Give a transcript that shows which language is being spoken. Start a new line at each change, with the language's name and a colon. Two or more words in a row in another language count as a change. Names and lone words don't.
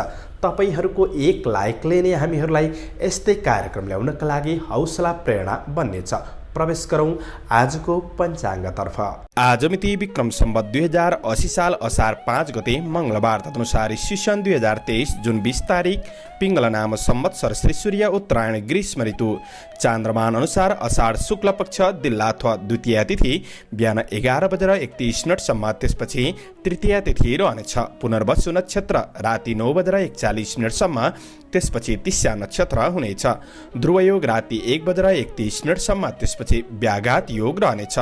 Nepali: तपाईहरुको एक लाइकले नै हामीहरूलाई यस्तै कार्यक्रम ल्याउनका लागि हौसला प्रेरणा बन्नेछ। प्रवेश गरौं आजको पञ्चाङ्गतर्फ। आज मिति विक्रम सम्वत 2080 साल असार 5 गते मंगलबार, तदनुसार ईस्वीसन 2023 जुन 20 तारिक पिंगल नाम संवत्सर श्री सूर्य उत्तरायण ग्रीष्म ऋतु चान्द्रमान अनुसार असार शुक्ल पक्ष दिल्ला अथवा द्वितीय तिथि बिहान 11:31 त्यसपछि तृतीय तिथि रहनेछ। पुनर्वसु नक्षत्र राति 9:41 त्यसपछि तिस्या नक्षत्र हुनेछ। ध्रुवयोग राति 1:31 त्यसपछि व्याघात योग रहनेछ।